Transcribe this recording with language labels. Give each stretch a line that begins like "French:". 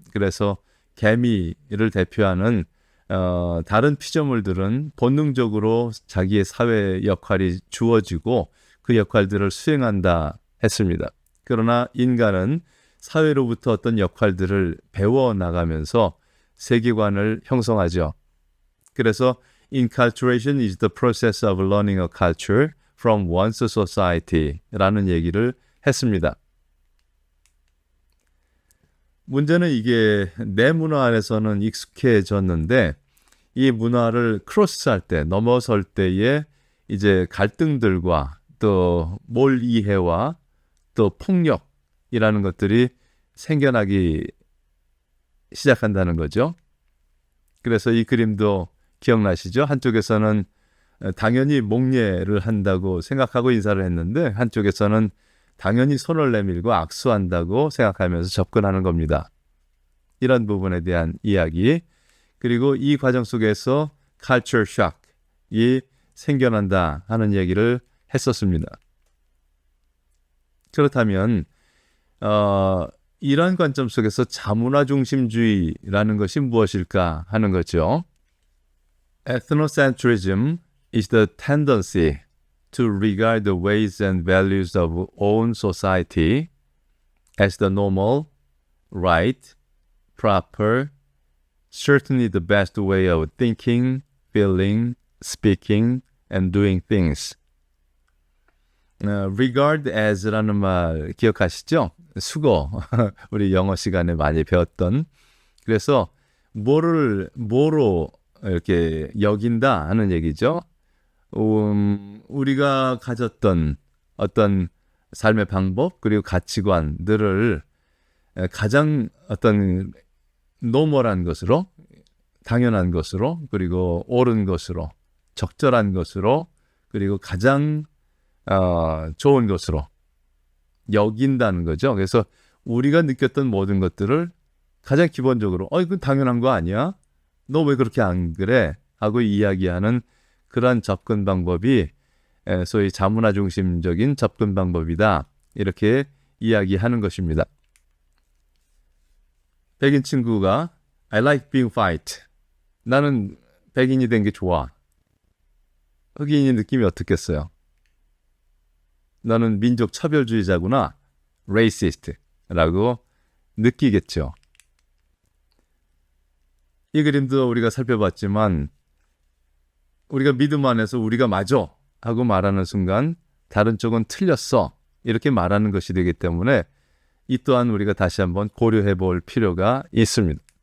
Korean: 그래서 개미를 대표하는 다른 피조물들은 본능적으로 자기의 사회 역할이 주어지고 그 역할들을 수행한다 했습니다. 그러나 인간은 사회로부터 어떤 역할들을 배워나가면서 세계관을 형성하죠. 그래서
English: inculturation is the process of learning a culture from one's society라는
Korean: 얘기를 했습니다. 문제는 이게 내 문화 안에서는 익숙해졌는데 이 문화를 크로스할 때, 넘어설 때에 이제 갈등들과 또 몰이해와 또 폭력이라는 것들이 생겨나기 시작한다는 거죠. 그래서 이 그림도 기억나시죠? 한쪽에서는 당연히 목례를 한다고 생각하고 인사를 했는데 한쪽에서는 당연히 손을 내밀고 악수한다고 생각하면서 접근하는 겁니다. 이런 부분에 대한 이야기. 그리고 이 과정 속에서 culture shock이 생겨난다 하는 얘기를 했었습니다. 그렇다면 이러한 관점 속에서 자문화 중심주의라는 것이 무엇일까 하는 거죠.
English: Ethnocentrism is the tendency to regard the ways and values of own society as the normal, right, proper, certainly the best way of thinking, feeling, speaking, and doing things.
Korean: regard as라는 말 기억하시죠? 수거, 우리 영어 시간에 많이 배웠던. 그래서 뭐로 이렇게 여긴다 하는 얘기죠. 우리가 가졌던 어떤 삶의 방법 그리고 가치관들을 가장 어떤 노멀한 것으로, 당연한 것으로, 그리고 옳은 것으로, 적절한 것으로, 그리고 가장 좋은 것으로 여긴다는 거죠. 그래서 우리가 느꼈던 모든 것들을 가장 기본적으로 이건 당연한 거 아니야? 너 왜 그렇게 안 그래? 하고 이야기하는 그러한 접근 방법이 소위 자문화 중심적인 접근 방법이다. 이렇게 이야기하는 것입니다. 백인 친구가
English: I like being white.
Korean: 나는 백인이 된 게 좋아. 흑인이 느낌이 어떻겠어요? 너는 민족 차별주의자구나. racist라고 느끼겠죠. 이 그림도 우리가 살펴봤지만 우리가 믿음 안에서 우리가 맞아 하고 말하는 순간 다른 쪽은 틀렸어 이렇게 말하는 것이 되기 때문에 이 또한 우리가 다시 한번 고려해 볼 필요가 있습니다.